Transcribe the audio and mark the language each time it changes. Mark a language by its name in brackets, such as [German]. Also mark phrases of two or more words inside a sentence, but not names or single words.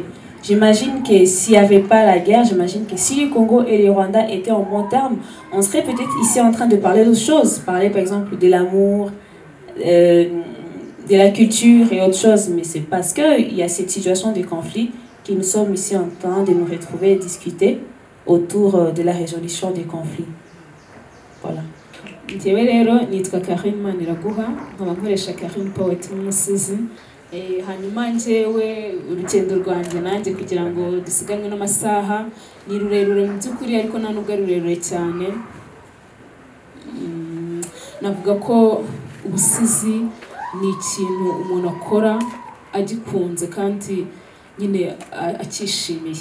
[French] J'imagine que s'il n'y avait pas la guerre, j'imagine que si le Congo et le Rwanda étaient en bon terme, on serait peut-être ici en train de parler d'autres choses. Parler par exemple de l'amour, de la culture et autre chose. Mais c'est parce qu'il y a cette situation de conflit que nous sommes ici en train de nous retrouver et discuter autour de la résolution des conflits. Voilà. [Kinyarwanda] Njyewe rero nitwa Karine Maniraguha, nkaba nkoresha Karine Poet nk'umusizi. Hanyuma njyewe urugendo rwanjye nanjye kugira ngo dusiganwe n'amasaha ni rurerure mu by'ukuri, ariko nta nubwo ari rurerure cyane. Navuga ko ubusizi ni ikintu umuntu akora agikunze kandi nyine akishimiye.